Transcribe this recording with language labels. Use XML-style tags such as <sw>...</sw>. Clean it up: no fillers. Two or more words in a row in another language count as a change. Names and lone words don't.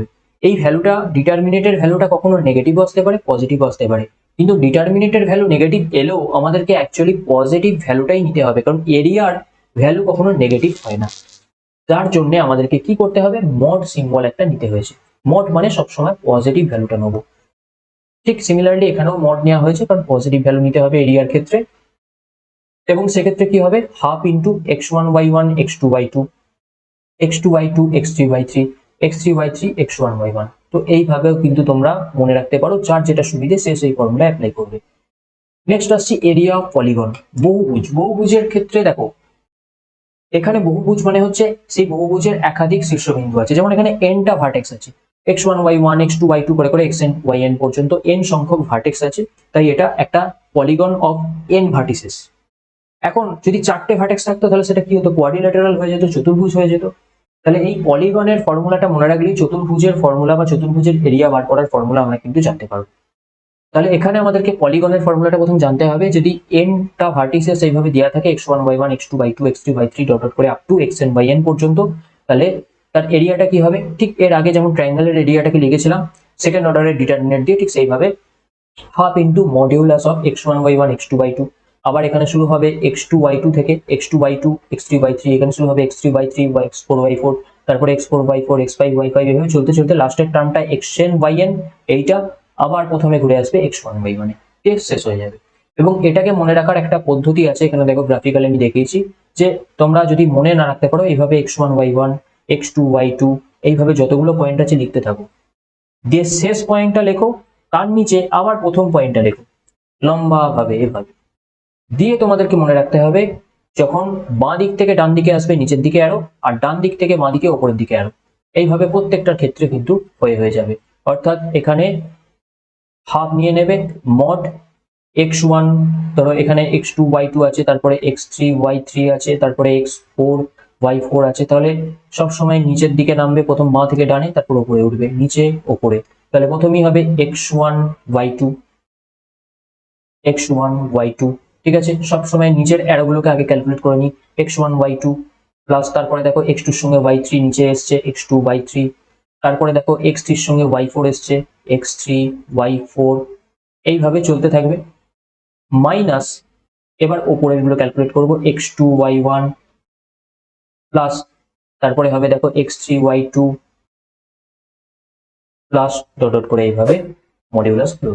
<bn>এই ভ্যালুটা, ডিটারমিনেটের ভ্যালুটা কখনো নেগেটিভ আসতে পারে, পজিটিভ আসতে পারে, কিন্তু ডিটারমিনেটের ভ্যালু নেগেটিভ এলেও আমাদেরকে অ্যাকচুয়ালি পজিটিভ ভ্যালুটাই নিতে হবে, কারণ এরিয়ার ভ্যালু কখনো নেগেটিভ হয় না। তার জন্য আমাদেরকে কি করতে হবে,</bn> <en>mod symbol</en> <bn>একটা নিতে হয়েছে। মড মানে সবসময় পজিটিভ ভ্যালুটা নেবো। ঠিক সিমিলারলি এখানেও মড নেওয়া হয়েছে, কারণ পজিটিভ ভ্যালু নিতে হবে এরিয়ার ক্ষেত্রে, এবং সেক্ষেত্রে কি হবে,</bn> <en>half into</en> <bn>x1y1 x2y2 x2y2 x3y3 x3y3 x1y1। তো এইভাবেও কিন্তু তোমরা মনে রাখতে পারো, যার যেটা সুবিধে সে সেই ফর্মুলা অ্যাপ্লাই করবে। নেক্সট আসছি</bn> <en>area of polygon,</en> <bn>বহুভুজ। বহুভুজের ক্ষেত্রে দেখো, এখানে বহুভুজ মানে হচ্ছে সেই বহুভুজের একাধিক শীর্ষবিন্দু আছে, যেমন এখানে n-টা ভার্টেক্স আছে, x1y1 x2y2 করে করে xn yn পর্যন্ত n সংখ্যক ভার্টেক্স আছে, তাই এটা একটা</bn> <en>polygon of n vertices.</en> <bn>এখন যদি 4টে ভার্টেক্স থাকতো, তাহলে সেটা কি হতো, কোয়াড্রিল্যাটারাল হয়ে যেত, চতুর্ভুজ হয়ে যেত। তাহলে এই পলিগনের ফর্মুলাটা মনে রাখলেই চতুর্ভুজের ফর্মুলা বা চতুর্ভুজের এরিয়া বার করার ফর্মুলা আমরা কিন্তু জানতে পারবো। তাহলে এখানে আমাদেরকে পলিগনের ফর্মুলাটা প্রথম জানতে হবে। যদি n-টা ভার্টিসেস এইভাবে দেওয়া থাকে, x1y1 x2y2 x3y3</bn> <en>dot dot</en> <bn>করে</bn> <en>up to</en> <bn>xn yn পর্যন্ত, তাহলে তার এরিয়াটা কি হবে, ঠিক এর আগে যেমন ট্রায়াঙ্গেলের এরিয়াটাকে লিখেছিলাম</bn> <en>second order-er determinant</en> <bn>দিয়ে, ঠিক সেইভাবে</bn> <en>half into modulus of</en> <bn>x1y1 x2y2। আবার এখানে শুরু হবে x2y2 থেকে, x2y2 x3y3, এখানে শুরু হবে x3y3 বা x4y4, তারপরে x4y4 x5y5, এভাবে চলতে চলতে লাস্টের টার্মটা xn yn, এইটা আবার প্রথমে ঘুরে আসবে x1y1 এ, শেষ হয়ে যাবে। এবং এটাকে মনে রাখার একটা পদ্ধতি আছে, এখানে দেখো গ্রাফিক্যালি আমি দেখিয়েছি, যে তোমরা যদি মনে না রাখতে পারো, এইভাবে x1y1 x2y2 এইভাবে যতগুলো পয়েন্ট আছে লিখতে থাকো, দিয়ে শেষ পয়েন্টটা লেখো, তার নিচে আবার প্রথম পয়েন্টটা লেখো, লম্বা ভাবে এভাবে। দিয়ে তোমাদেরকে মনে রাখতে হবে যখন বাঁ দিক থেকে ডান দিকে আসবে নিচের দিকে অ্যারো, আর ডান দিক থেকে বাঁ দিকে ওপরের দিকে অ্যারো। এইভাবে প্রত্যেকটার ক্ষেত্রে কিন্তু হয়ে যাবে। অর্থাৎ এখানে হাফ নিয়ে নেবে মড x1, ধরো এখানে x2 y2 আছে, তারপরে x3 y3 আছে, তারপরে x4 y4 আছে, তাহলে সব সময় নিচের দিকে নামবে, প্রথম বাঁ থেকে ডানে, তারপর উপরে উঠবে, নিচে ওপরে। তাহলে প্রথমেই হবে x1 y2 x1 y2, ঠিক আছে। সবসময় নিচের অ্যারোগুলোকে আগে ক্যালকুলেট করে নিই, x1 y2 প্লাস, তারপরে দেখো x2 এর সঙ্গে y3 নিচে এসছে, x2 y3, তারপরে দেখো x3 এর সঙ্গে y4 এসছে, x3 y4, এইভাবে চলতে থাকবে। মাইনাস, এবার ওপরের গুলো ক্যালকুলেট করবো, x2 y1 প্লাস, তারপরে হবে দেখো x3 y2 প্লাস</bn> <en>dot dot</en> <bn>করে এইভাবে</bn> <en>modulus close.</en>